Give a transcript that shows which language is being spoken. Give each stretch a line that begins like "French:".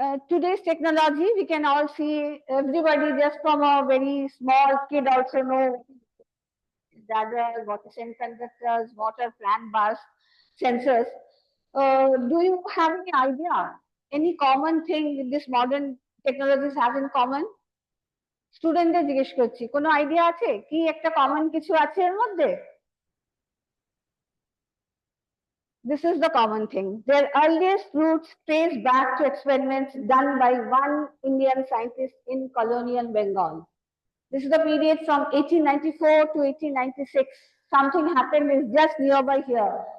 English: Today's technology, we can all see, everybody just from a very small kid also know radar, what is semiconductors, what are plant bus, sensors. Do you have any idea, any common thing this modern technologies have in common?
Bangla: স্টুডেন্টদের জিজ্ঞেস করছি, কোনো idea আছে কি একটা common কিছু আছে এর মধ্যে?
English: This is the common thing. Their earliest roots trace back to experiments done by one Indian scientist in colonial Bengal. This is the period from 1894 to 1896. Something happened is just nearby here.